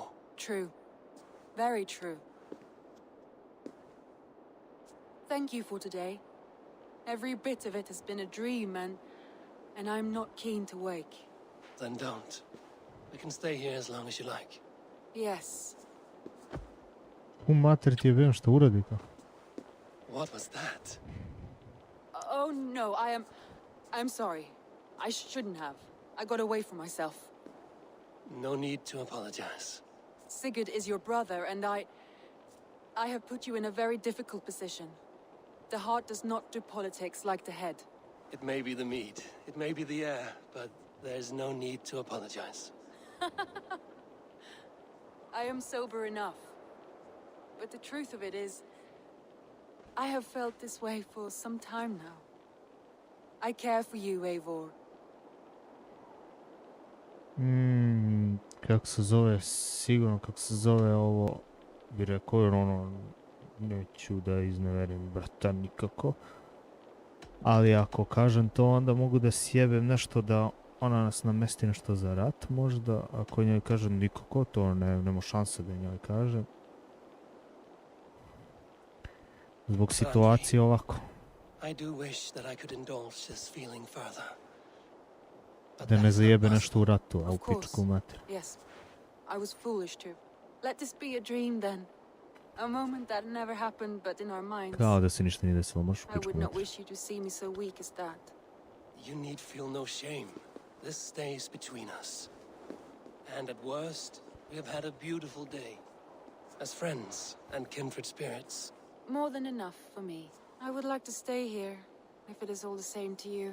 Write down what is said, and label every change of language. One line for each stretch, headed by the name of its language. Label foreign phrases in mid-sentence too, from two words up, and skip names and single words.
English: True. Very true. Thank you for today. Every bit of it has been a dream, and I'm not keen to wake. Then don't. We can stay here as long as you like. Yes.
Serbian: Mater ti je vem što uradi to.
English: What was that? Oh no, I'm sorry. I shouldn't have. I got away from myself. No need to apologize. Sigurd is your brother, and I have put you in a very difficult position. The heart does not do politics like the head. It may be the meat, it may be the air, but there's no need to apologize. I am sober enough. But the truth of it is, I have felt this way for some time now. I care for you, Eivor.
Serbian: Kako se zove, sigurno kako se zove ovo, bi rekao jer ono, neću da izneverim brata nikako. Ali ako kažem to, onda mogu da sjebem nešto da ona nas namesti nešto za rat možda. Ako njoj kažem nikako, to nema šanse da njoj kažem. Zbog situacije ovako.
English: I do wish that I could indulge this feeling further.
Serbian: Da ne zajebe nešto u ratu, a u pičku mater.
English: Yes, I was foolish to. Let this be a dream then. A moment that never happened but in our minds.
Serbian: Kao da se ništa nije desilo, možeš u
English: I
Serbian: pičku
English: would not
Serbian: mater.
English: wish you to see me so weak as that. You need feel no shame. This stays between us. And at worst, we have had a beautiful day. As friends and kindred spirits. More than enough for me. I would like to stay here, if it is all the same to you.